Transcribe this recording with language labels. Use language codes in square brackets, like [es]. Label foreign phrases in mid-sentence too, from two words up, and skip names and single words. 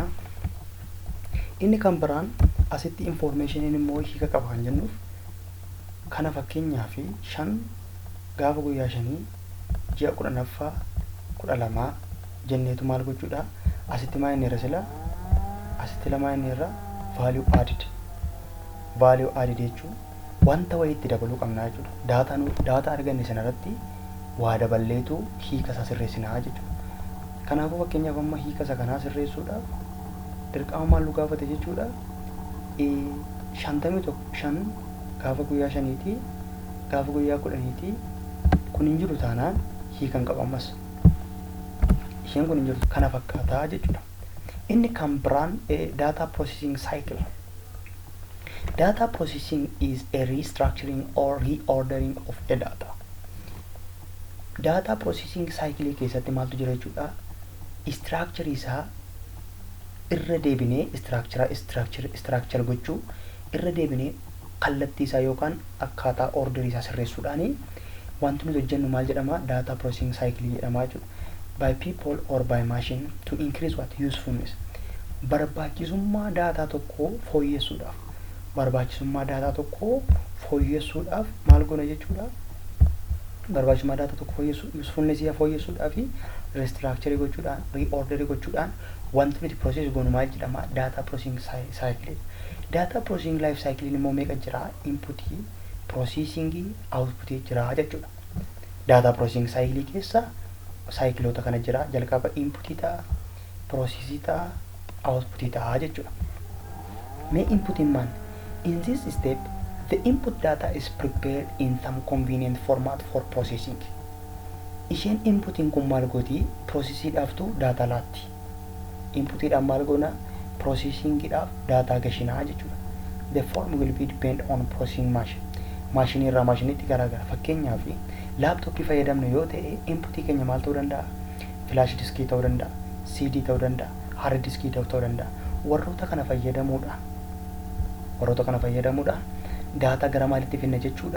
[om] Inni kan biraan asitti informationiin immoo hiika qaba kan jennuuf kana fakkeenyaaf 5 gaafa guyyaa 5 ji'a 10ffaa 12 jenneetu maal gochuudha? Asitti maa inni irra sila? Asitti lamaa inni irra [en] value added. Value added [om] jechuun wanta wayiitti dabaluu qabna jechuudha. Data arganne sanarratti waa daballeetu hiika isaa sirreessinaa jechuudha. Kanaafuu fakkeenyaaf amma hiika isa kanaa sirreessuudhaaf dirqama maal nu gaafate jechuudha. 51 gaafa guyyaa 5 gaafa guyyaa 10 kun hin jiru taanaan hiikan qaba ammas. Isheen kun hin jirtu kana fakkaataa jechuudha. Inni kan biraan [en] data processing cycle. Data processing is a restructuring or reordering of a data. Data processing cycle [om] keessatti maaltu jira jechuudha. Structure isaa irra deebinee structure gochuu irra deebinee kallattii isaa yookaan akkaataa orderii isaa sirreessuudhaan wanti nuti hojjennu maal jedhama? [en] Data processing cycle [om] jedhama jechuudha. [en] By people or by machine to increase what usefulness. [om] Barbaachisummaa daataa tokkoo fooyyessuudhaaf maal goona jechuudha. Barbaachisummaa daataa tokko usefulness isaa fooyyessuudhaaf restructure gochuudhaan reorder gochuudhaan wanti nuti process goonu maal jedhama? [en] Data processing cycle. Data processing life cycle [om] immoo meeqa jira? [en] Input, processing, output [om] jira jechuudha. [en] Data processing cycle [om] keessa cycleota kana jira. Jalqaba input ta'a, process ta'a, output ta'a jechuudha. Mee input maal? [en] In this step, the input data is prepared in some convenient format for processing. [om] Isheen inputiin kun maal gooti? Processiidhaaftu data laatti. Inputiidhaan maal goona? Processingidhaaf data gashinaa jechuudha. [en] The form will be depend on processing machine. [om] Maashinii irraa maashiniitti garaagara. Fakkeenyaaf laaptooppii fayyadamnu yoo ta'e inputii keenya maal ta'uu danda'a? Flash diskii ta'uu danda'a, CD ta'uu danda'a, hard diskii ta'uu danda'a. Warroota kana fayyadamuudhaan data gara maalitti finna jechuudha?